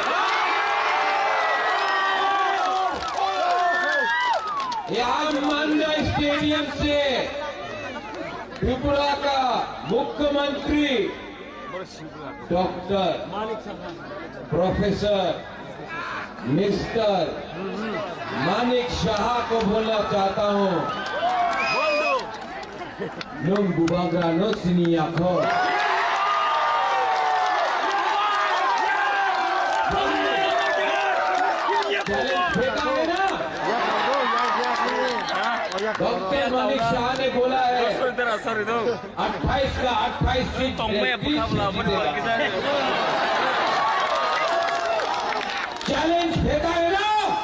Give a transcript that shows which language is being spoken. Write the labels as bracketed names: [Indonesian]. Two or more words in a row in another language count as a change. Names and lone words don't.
[Hindi] आज मांडा स्टेडियम से त्रिपुरा का मुख्यमंत्री डॉक्टर, प्रोफेसर, मिस्टर मानिक शाह को बोलना चाहता हूं, [Kok Borok] Nung bubagrano siniyak ho. [Hindi] चैलेंज फेंका है ना? डॉक्टर मानिक शाह ने बोला है 28 का 28 सीट चैलेंज फेंका है ना?